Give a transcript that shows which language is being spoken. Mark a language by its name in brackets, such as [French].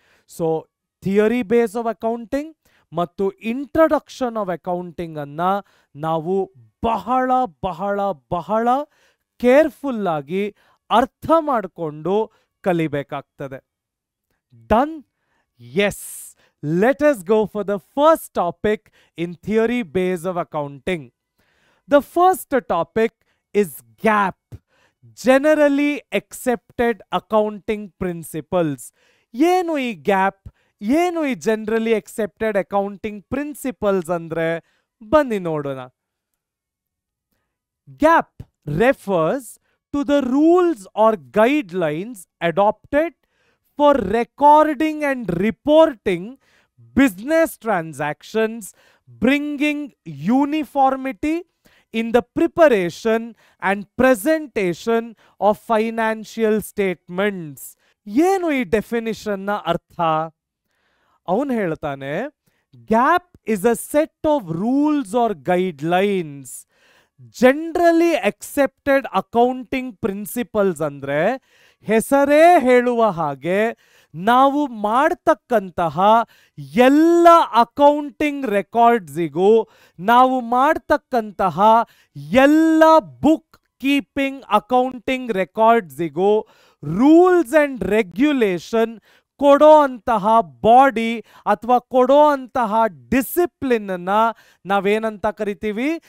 [Kannada] So theory base of accounting ಮತ್ತು introduction of accounting ಅನ್ನ ನಾವು ಬಹಳ ಕೇರ್ಫುಲ್ ಆಗಿ ಅರ್ಥ ಮಾಡಿಕೊಂಡು ಕಲಿಬೇಕಾಗ್ತದೆ. [English] Done? Yes. Let us go for the first topic in theory base of accounting. The first topic is GAAP, Generally Accepted Accounting Principles. [Kannada] ಏನು ಈ gap, ಏನು ಈ ಜನರಲಿ ಅಕ್ಸೆಪ್ಟೆಡ್ ಅಕೌಂಟಿಂಗ್ ಪ್ರಿನ್ಸಿಪಲ್ಸ್ ಅಂದ್ರೆ ಬನ್ನಿ ನೋಡೋಣ. [English] GAAP refers to the rules or guidelines adopted for recording and reporting business transactions, bringing uniformity in the preparation and presentation of financial statements. [Kannada] ಏನು ಈ definition ನ ಅರ್ಥ? ಅವನು ಹೇಳ್ತಾನೆ, [English] GAAP is a set of rules or guidelines. [Kannada] Generally accepted accounting principles ಅಂದ್ರೆ ಹೆಸರೇ ಹೇಳುವ ಹಾಗೆ ನಾವು ಮಾಡ್ತಕ್ಕಂತಹ ಎಲ್ಲ ಅಕೌಂಟಿಂಗ್ ರೆಕಾರ್ಡ್ಸಿಗೂ, ನಾವು ಮಾಡ್ತಕ್ಕಂತಹ ಎಲ್ಲ book keeping accounting ರೆಕಾರ್ಡ್ಸಿಗೂ rules and regulation ಕೊಡೋ ಅಂತಹ ಬಾಡಿ ಅಥವಾ ಕೊಡೋ ಅಂತಹ ಡಿಸಿಪ್ಲಿನ್ ಅನ್ನ ನಾವೇನಂತ ಕರಿತೀವಿ?